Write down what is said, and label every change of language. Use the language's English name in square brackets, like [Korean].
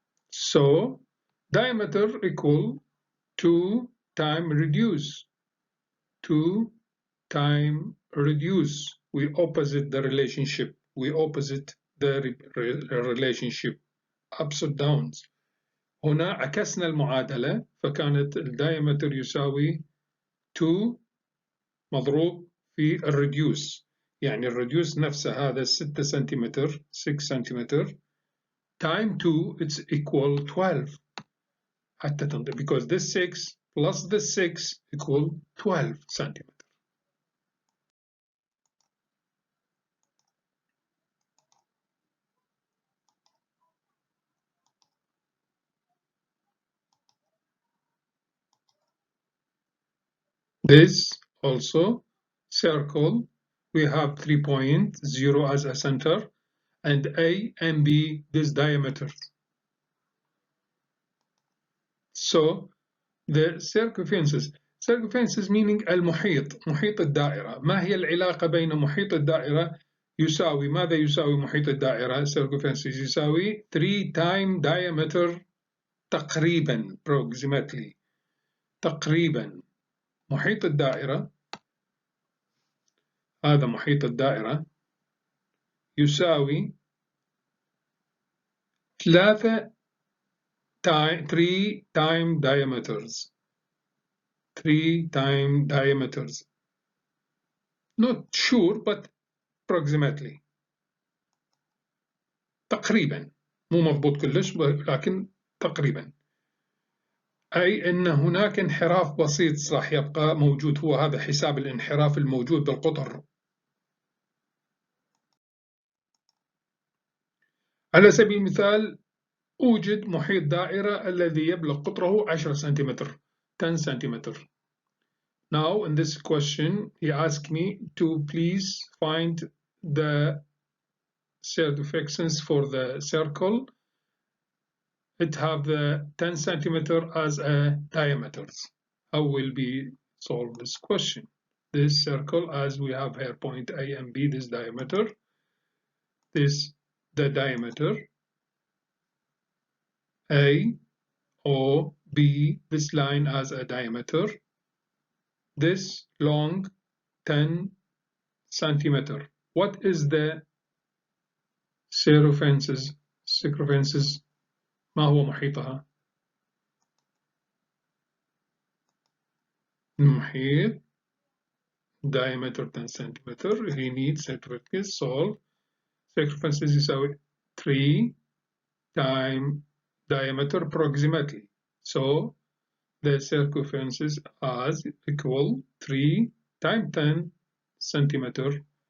[English] So diameter equal 2 time reduce. 2 time reduce. We opposite the relationship. We opposite the relationship ups and downs. [Arabic] هنا عكسنا المعادلة فكانت الدايمتر يساوي 2 مضروب في الريديوس، يعني الريديوس نفسه هذا 6 سنتيمتر 6 سنتيمتر [English] time 2 it's equal 12 [Arabic] حتى تنطق [English] because this 6 plus this 6 equal 12 centimeter. This also circle, we have 3 points, 0 as a center, and A and B this diameter. So the circumferences meaning [Arabic] المحيط، محيط الدائرة. ما هي العلاقة بين محيط الدائرة يساوي ماذا يساوي محيط الدائرة؟ circumferences يساوي [English] 3 time diameter [Arabic] تقريبا approximately تقريبا. محيط الدائرة هذا محيط الدائرة يساوي [English] 3 time diameters. 3 time diameters. Not sure but approximately. [Arabic] تقريبا مو مضبوط كلش لكن تقريبا. أي أن هناك انحراف بسيط راح يبقى موجود، هو هذا حساب الانحراف الموجود بالقطر. على سبيل المثال أوجد محيط دائرة الذي يبلغ قطره 10 سنتيمتر 10 سنتيمتر. [English] Now in this question he asked me to please find the circumference for the circle. It have the 10 centimeter as a diameter. How will be solve this question? This circle, as we have here point A and B, this diameter, this the diameter A, O, B, this line as a diameter, this long 10 centimeter. What is the circumferences? [Arabic] Circumferences ما هو محيطها؟ المحيط [English] diameter 10 centimeter. He needs circumference. Solve. Circumferences يساوي 3 time diameter approximately. So the circumferences as equal 3 times 10 centimeter.